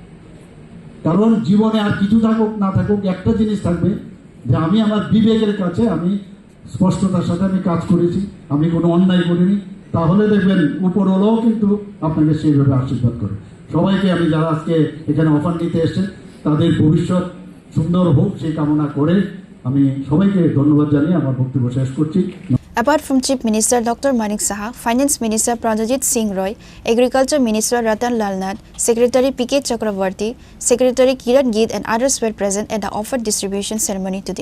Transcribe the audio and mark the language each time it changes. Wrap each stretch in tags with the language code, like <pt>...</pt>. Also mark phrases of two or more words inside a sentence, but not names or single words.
<bn>কারণ জীবনে আর কিছু থাকুক না থাকুক, একটা জিনিস থাকবে যে আমি আমার বিবেকের কাছে আমি স্পষ্টতার সাথে আমি কাজ করেছি, আমি কোনো অন্যায় করিনি, তাহলে দেখবেন উপরওয়ালাও কিন্তু আপনাকে সেইভাবে আশীর্বাদ করে। সবাইকে আমি যারা আজকে এখানে অফার নিতে এসেছেন, তাদের ভবিষ্যৎ সুন্দর হোক সেই কামনা করে আমি সবাইকে ধন্যবাদ জানিয়ে আমার বক্তব্য শেষ করছি।</bn> <en>Apart from Chief Minister Dr. Manik Saha, Finance Minister Pranjit Singh Roy, Agriculture Minister Ratan Lal Nath, Secretary P.K. Chakravarti, Secretary Kiran Geet and others were present at the offer distribution ceremony today.</en>